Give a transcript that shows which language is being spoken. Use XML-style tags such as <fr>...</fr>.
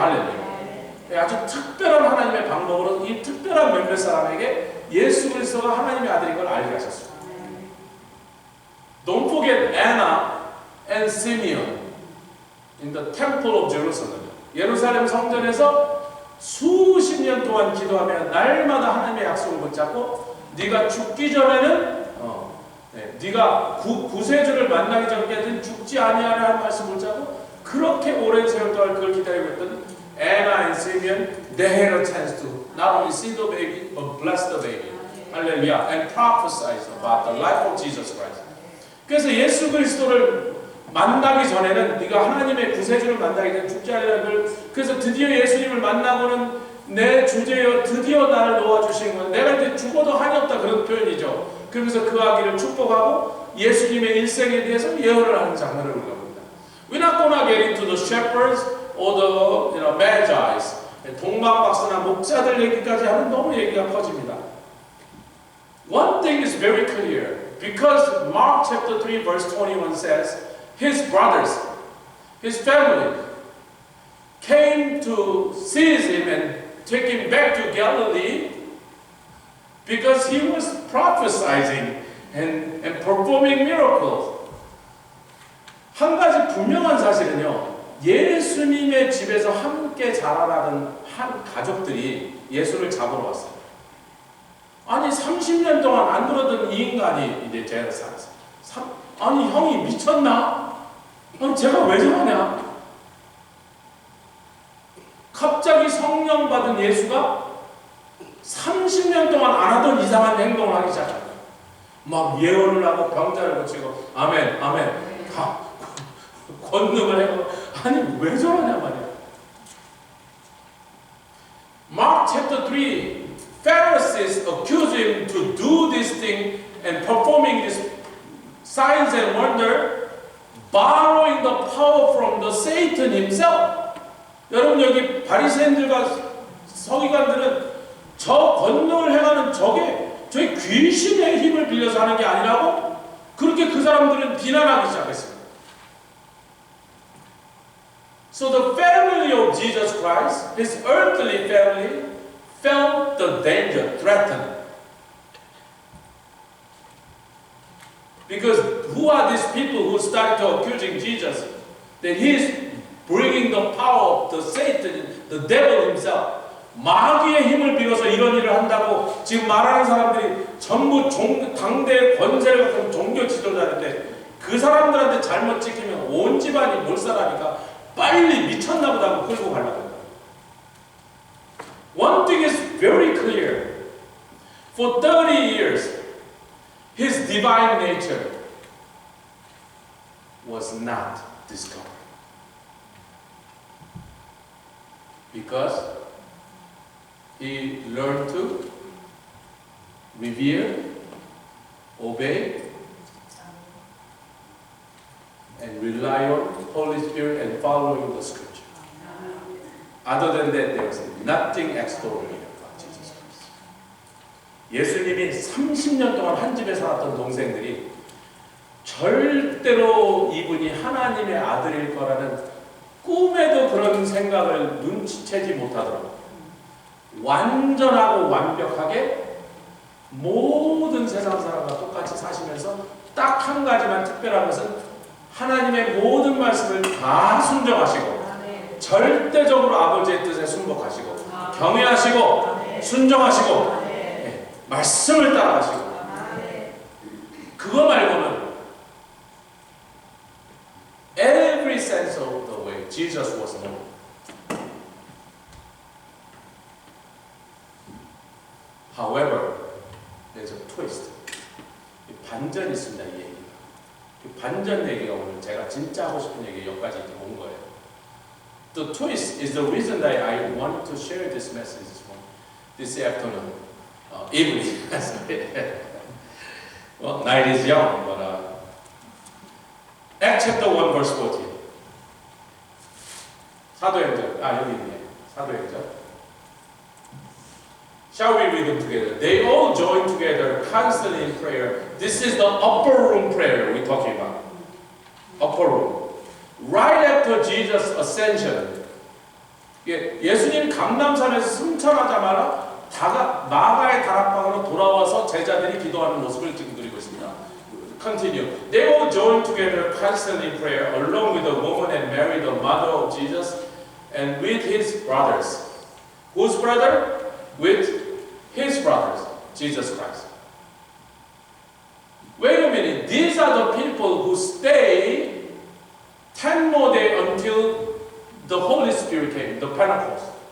<ko>할렐루야. 아주 특별한 하나님의 방법으로 이 특별한 몇몇 사람에게 예수 그리스도가 하나님의 아들인 걸 알게 하셨습니다.</ko> <en>Don't forget Anna and Simeon in the Temple of Jerusalem.</en> <ko>예루살렘 성전에서 수십 년 동안 기도하며 날마다 하나님의 약속을 붙잡고 네가 죽기 전에는 네가 구세주를 만나기 전까지는 죽지 아니하려 하는 말씀을 붙잡고 그렇게 오랜 세월 동안 그걸 기다리고 있던</ko> <en>Anna and Simeon, they had a chance to not only see the baby but bless the baby. Hallelujah. And prophesy about the life of Jesus Christ.</en> <ko>그래서 예수 그리스도를 만나기 전에는 네가 하나님의 구세주를 만나기 전에 죽지 않으려는 걸 그래서 드디어 예수님을 만나고는 내 주제여 드디어 나를 놓아주신 건 내가 이제 죽어도 한이 없다 그런 표현이죠. 그러면서 그 아기를 축복하고 예수님의 일생에 대해서 예언을 하는 장면을 우리가 봅니다.</ko> <en>We're not gonna get into the shepherds or the magi's.</en> <ko>동방박사나 목자들 얘기까지 하면 너무 얘기가 커집니다.</ko> <en>One thing is very clear. Because Mark chapter 3 verse 21 says his brothers, his family came to seize him and take him back to Galilee because he was prophesying and performing miracles.</en> <ko>한 가지 분명한 사실은요. 예수님의 집에서 함께 자라나던 한 가족들이 예수를 잡으러 왔어요. 아니 30년 동안 안 그러던 이 인간이 이제 제가 살았어요. 아니 형이 미쳤나? 아니 제가 왜 저러냐? 갑자기 성령 받은 예수가 30년 동안 안 하던 이상한 행동을 하기 시작합니다. 막 예언을 하고 병자를 고치고 아멘 아멘 권능을 하고 아니 왜 저러냐 말이야.</ko> <en>Mark chapter 3 Pharisees accuse him to do this thing and performing this signs and wonder, borrowing the power from the Satan himself.</en> <ko>여러분 여기 바리새인들과 서기관들은 저 권능을 행하는 저게 귀신의 힘을 빌려서 하는 게 아니라고 그렇게 그 사람들은 비난하기 시작했습니다.</ko> <en>So the family of Jesus Christ, his earthly family, felt the danger, threatened. Because who are these people who started to accusing Jesus? That he is bringing the power of the Satan, the devil himself.</en> <ko>마귀의 힘을 빌어서 이런 일을 한다고 지금 말하는 사람들이 전부 당대의 권세를 갖춘 종교 지도자인데 그 사람들한테 잘못 찍히면 온 집안이 몰살하니까 빨리 미쳤나 보다 하고 끌고 가려고 합니다.</ko> <en>One thing is very clear. For 30 years, his divine nature was not discovered. Because he learned to revere, obey, and rely on Holy Spirit and following the Scripture. Other than that, there was nothing extraordinary about Jesus Christ.</en> <ko>예수님이 30년 동안 한 집에 살았던 동생들이 절대로 이분이 하나님의 아들일 거라는 꿈에도 그런 생각을 눈치채지 못하도록 완전하고 완벽하게 모든 세상 사람과 똑같이 사시면서 딱 한 가지만 특별한 것은 하나님의 모든 말씀을 다 순종하시고 절대적으로 아버지의 뜻에 순복하시고 경외하시고 순종하시고 네, 말씀을 따라하시고 그거 말고는</ko> <en>every sense of the way Jesus was known. However, there's a twist.</en> <ko>반전이 있습니다. 이 얘기가. 이 반전 얘기가 오늘 제가 진짜 하고 싶은 얘기 여기까지 이렇게 온 거예요.</ko> <en>The twist is the reason that I want to share this message this afternoon, evening. Well, night is young, but Acts chapter 1 verse 14.</en> <ko>사도행전. 여기 있네. 사도행전.</ko> <en>Shall we read them together? They all join together constantly in prayer. This is the upper room prayer we're talking about. Upper room. Right after Jesus' ascension.</en> <ko>예수님 감람산에서 승천하자마자 마가의 다락방으로 돌아와서 제자들이 기도하는 모습을 지금 그리고 있습니다.</ko> <en>Continue. They all join together constantly in prayer, along with the woman and Mary, the mother of Jesus, and with his brothers. Whose brother? With his brothers, Jesus Christ. Wait a minute. These are the people who stay 10 more days until the Holy Spirit came, the Pentecost.</en>